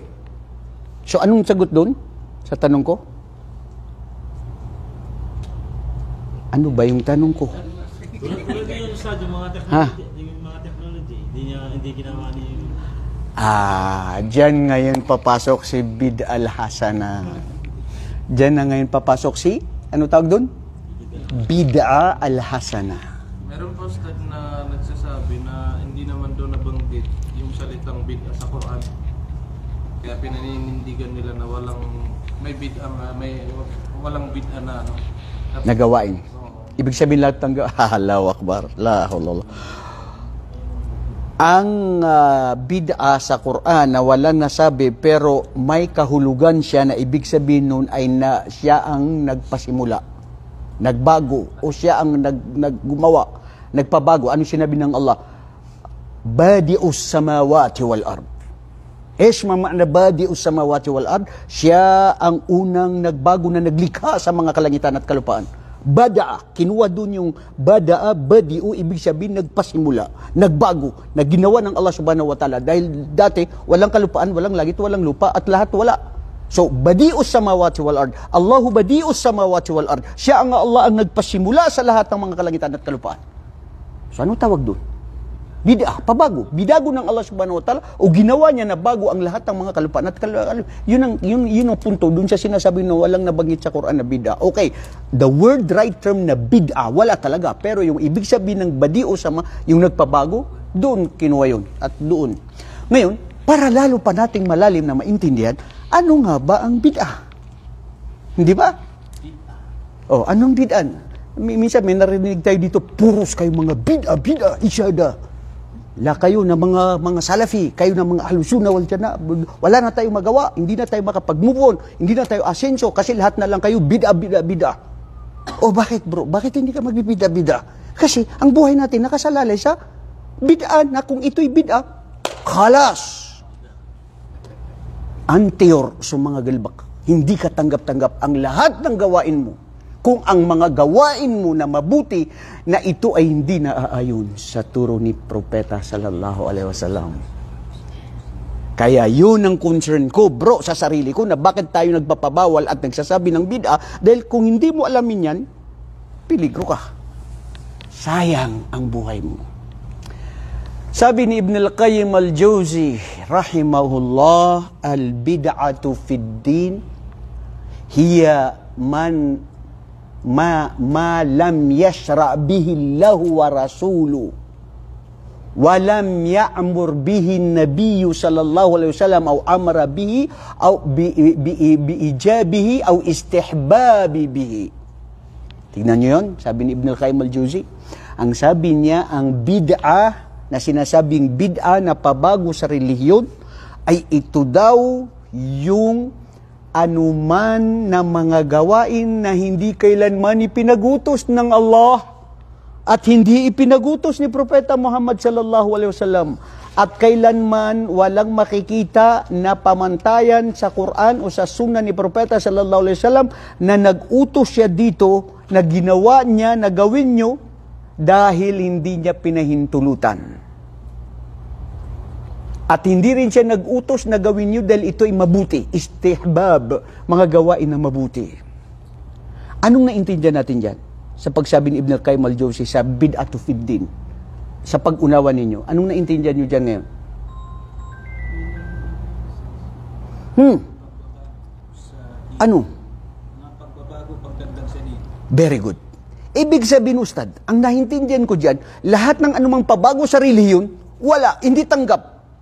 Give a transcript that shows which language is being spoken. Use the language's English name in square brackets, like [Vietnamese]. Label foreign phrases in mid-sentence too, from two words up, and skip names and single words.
[Filipino] So anong sagot doon sa tanong ko? Ano ba yung tanong ko? Yung mga technology, hindi ginawa ni... Diyan ngayon papasok si [Arabic] بدعة الحسنة. [Filipino] Diyan na ngayon papasok si, ano tawag doon? [Arabic] بدعة الحسنة. [Filipino] Meron pa ustad na nagsasabi na hindi naman doon nabanggit yung salitang bid'a sa Quran. Kaya pinaninindigan nila na walang bid'a na ano. Nagawain. Ibig sabihin lahat ng [Arabic] الله أكبر. لا حول. [Filipino] Ang bid'a sa Quran na walang nasabi pero may kahulugan siya na ibig sabihin nun ay na siya ang nagpasimula, nagbago o siya ang naggumawa, nagpabago. Ano sinabi ng Allah? [Arabic] بديع السماوات والأرض. معنى بديع السماوات والأرض. [Filipino] Siya ang unang nagbago na naglikha sa mga kalangitan at kalupaan. Bada'a, kinuha doon yung bada'a, badi'u, ibig sabihin nagpasimula, nagbago, na ginawa ng Allah [Arabic] سبحانه وتعالى. [Filipino] Dahil dati, walang kalupaan, walang langit, walang lupa, at lahat wala. So, [Arabic] بديع السماوات والأرض. الله بديع السماوات والأرض. [Filipino] Siya ang Allah ang nagpasimula sa lahat ng mga kalangitan at kalupaan. So, ano tawag doon? Bid'ah, pabago. Bidago ng Allah [Arabic] سبحانه وتعالى [Filipino] o ginawa niya na bago ang lahat ng mga kalupaan at kalupaan. Yun ang punto doon sa sinasabi na walang nabanggit sa Quran na bid'ah. Okay, [English] the word right term [Filipino] na bid'ah, wala talaga. Pero yung ibig sabihin ng [Arabic] بديع السما, [Filipino] yung nagpabago, doon kinuha yun. At doon. Ngayon, para lalo pa nating malalim na maintindihan, ano nga ba ang bid'ah? Hindi ba? Oh, anong bid'ah? Minsan may narinig tayo dito, puros kayo mga bid'ah, isyada. Kayo na mga salafi, kayo na mga [Arabic] أهل السنة والجماعة, [Filipino] wala na tayong magawa, hindi na tayo makapag-move on, hindi na tayo asenso kasi lahat na lang kayo bid'ah. O bakit bro? Bakit hindi ka magbibida-bida? Kasi ang buhay natin nakasalalay sa bid'a na kung ito'y bid'a, khalas. Antiyor sa mga galbak. Hindi ka tanggap-tanggap ang lahat ng gawain mo. Kung ang mga gawain mo na mabuti, na ito ay hindi naaayon sa turo ni Propeta [Arabic] صلى الله عليه وسلم. [Filipino] Kaya yun ang concern ko, bro, sa sarili ko, na bakit tayo nagpapabawal at nagsasabi ng bid'a, dahil kung hindi mo alamin yan, peligro ka. Sayang ang buhay mo. Sabi ni [Arabic] ابن القيم الجوزي، رحمه الله، البدعة في الدين هي ما لم يشرع به الله ورسوله ولم يأمر به النبي صلى الله عليه وسلم أو أمر به أو بإيجابه أو استحبابه به. [Filipino] Tingnan niyo 'yon, sabi ni Ibn al-Qayyim al-Jawzi. Ang sabi niya, ang bid'a na sinasabing bid'a na pabago sa relihiyon ay ito daw yung anuman na mga gawain na hindi kailanman ipinagutos ng Allah at hindi ipinagutos ni Propeta Muhammad [Arabic] صلى الله عليه وسلم [Filipino] at kailanman walang makikita na pamantayan sa Quran o sa Sunnah ni Propeta [Arabic] صلى الله عليه وسلم [Filipino] na nag-utos siya dito, na ginawa niya, na gawin nyo dahil hindi niya pinahintulutan. At hindi rin siya nag-utos na gawin nyo dahil ito ay mabuti. Istihbab, mga gawain na mabuti. Anong naintindihan natin dyan? Sa pagsabi ni Ibn al-Qayyim al-Jawzi sa [Arabic] البدعة في الدين, [Filipino] sa pag-unawa ninyo, anong naintindihan nyo dyan ngayon? Ano? [English] Very good. [Filipino] Ibig sabihin, Ustad, ang naintindihan ko dyan, lahat ng anumang pabago sa relihiyon, wala, hindi tanggap.